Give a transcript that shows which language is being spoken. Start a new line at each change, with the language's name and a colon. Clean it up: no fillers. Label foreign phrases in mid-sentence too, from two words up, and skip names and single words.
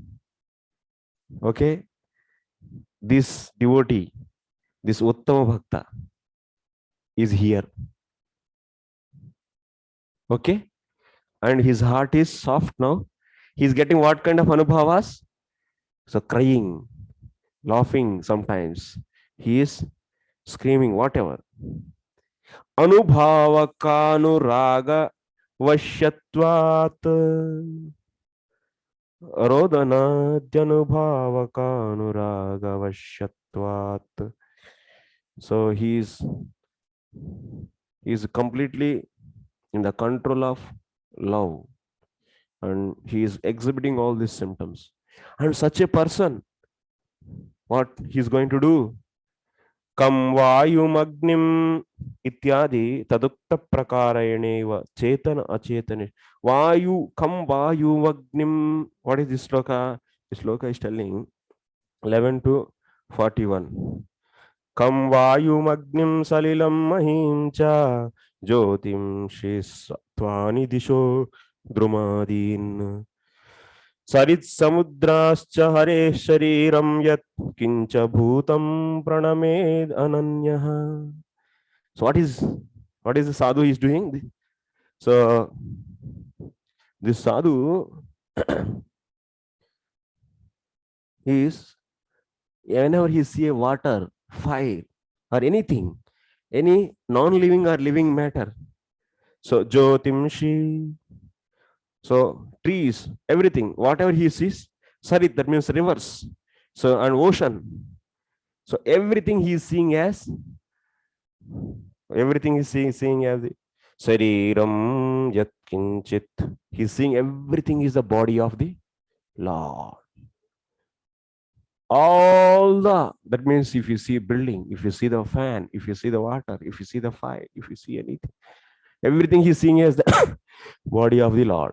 English: Okay, this devotee, this
Sanskrit: उत्तम भक्त
English: is here. Okay, and his heart is soft now. He's getting what kind of anubhavas? So crying, laughing sometimes. He is screaming, whatever.
Sanskrit: अनुभावकानुराग वश्यत्वात्. रोदन जनुभावकानुराग वश्यत्वात्.
English: So he's completely in the control of love, and he is exhibiting all these symptoms. And such a person, what he's going to do?
Sanskrit: खं वायुमग्निं इत्यादि तदुक्त प्रकारेणेव चेतन अचेतने. वायु खं वायुमग्निम्.
English: What is this sloka? This sloka is telling 11 to 41.
Sanskrit: खं वायुमग्निं सलिलं महींच ज्योतिं षिस्त्वानि दिशो द्रुमादीन् सरित् समुद्राश्च हरे शरीरं यत् किंच भूतं प्रणमेद अनन्यः.
English: So what is the sadhu is doing? So this sadhu is, whenever he see a water, fire, or anything, any non-living or living matter, so jyotimshi, so trees, everything, whatever he sees, sarit, that means rivers, so an ocean, so everything he is seeing as, everything is seeing as the
Sanskrit: शरीरं यत् किंचित्.
English: He's seeing everything is the body of the Lord. All the, that means if you see building, if you see the fan, if you see the water, if you see the fire, if you see anything, everything he's seeing as the body of the Lord.